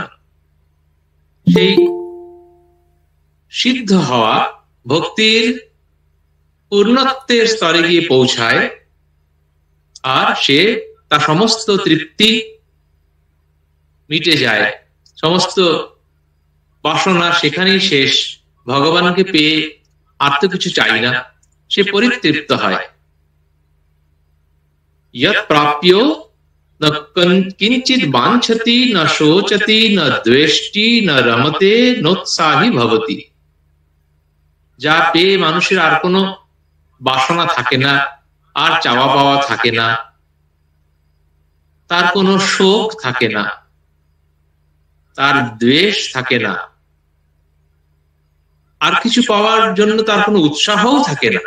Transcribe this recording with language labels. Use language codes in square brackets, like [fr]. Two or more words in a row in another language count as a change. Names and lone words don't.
[bn] সেই সিদ্ধ হওয়া ভক্তির পূর্ণত্বের স্তরে গিয়ে পৌঁছায়, আর সে তার সমস্ত তৃপ্তি মিটে যায়, সমস্ত বাসনা সেখানেই শেষ। ভগবানকে পেয়ে আর তো কিছু চাই না, সে পরিতৃপ্ত হয়। [sa] यत् प्राप्यो न किंचित वांछति न शोचति न द्वेष्टि न रमते नोत्साही भवति। [bn] যা পেয়ে মানুষের আর কোনো বাসনা থাকে না, আর চাওয়া পাওয়া থাকে না, তার কোনো শোক থাকে না, তার দ্বেষ থাকে না, আর কিছু পাওয়ার জন্য তার কোনো উৎসাহও থাকে না।